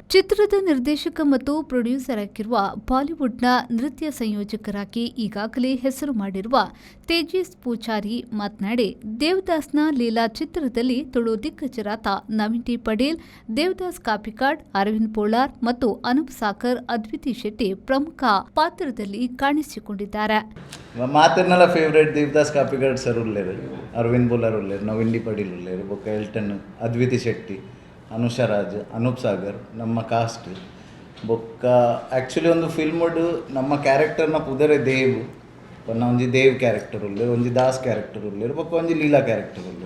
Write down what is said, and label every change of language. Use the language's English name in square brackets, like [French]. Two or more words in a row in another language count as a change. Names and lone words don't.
[Kannada] ಚಿತ್ರದ ನಿರ್ದೇಶಕ ಮತ್ತು ಪ್ರೊಡ್ಯೂಸರ್ ಆಗಿರುವ ಬಾಲಿವುಡ್ನ ನೃತ್ಯ ಸಂಯೋಜಕರಾಗಿ ಈಗಾಗಲೇ ಹೆಸರು ಮಾಡಿರುವ ತೇಜಸ್ ಪೂಜಾರಿ ಮಾತನಾಡಿ, ದೇವದಾಸ್ನ ಲೀಲಾ ಚಿತ್ರದಲ್ಲಿ ತುಳು ದಿಗ್ಗಜರಾದ ನವೀನ್ ಟಿ ಪಡೇಲ್, ದೇವದಾಸ್ ಕಾಪಿಕಾಡ್, ಅರವಿಂದ್ ಪೋಳಾರ್ ಮತ್ತು ಅನೂಪ್ ಸಾಕರ್, ಅದ್ವಿತಿ ಶೆಟ್ಟಿ ಪ್ರಮುಖ ಪಾತ್ರದಲ್ಲಿ ಕಾಣಿಸಿಕೊಂಡಿದ್ದಾರೆ. [Tulu] ಮಾತಿರ್ನಲ್ಲ ಫೇವ್ರೇಟ್ ದೇವದಾಸ್ ಕಾಪಿಕಾಡ್ ಸರ್ ಉಳ್ಳೇರು, ಅರವಿಂದ್ ಪೋಳಾರ್ ಉಳ್ಳೇರು, ನವೀನ್ ಟಿ ಪಡೇಲ್ ಉಳ್ಳೇರು, ಬೊಕ್ಕ ಎಲ್ಟನ್, ಅದ್ವಿತಿ ಶೆಟ್ಟಿ, ಅನುಷಾ ರಾಜ್, ಅನೂಪ್ ಸಾಗರ್ ನಮ್ಮ ಕಾಸ್ಟ್. ಬೊಕ್ಕ ಆ್ಯಕ್ಚುಲಿ ಒಂದು ಫಿಲ್ಮಡು ನಮ್ಮ ಕ್ಯಾರೆಕ್ಟರ್ನ ಪುದರೆ ದೇವ್ ಪನ್ನ ಒಂಜಿ ದೇವ್ ಕ್ಯಾರೆಕ್ಟರ್ ಉಳ್ಳೇರು, ಒಂಜಿ ದಾಸ್ ಕ್ಯಾರೆಕ್ಟರ್ ಉಳ್ಳೇರು, ಬೊಕ್ಕ ಒಂಜಿ ಲೀಲಾ ಕ್ಯಾರೆಕ್ಟರ್ ಉಳ್ಳೇರು.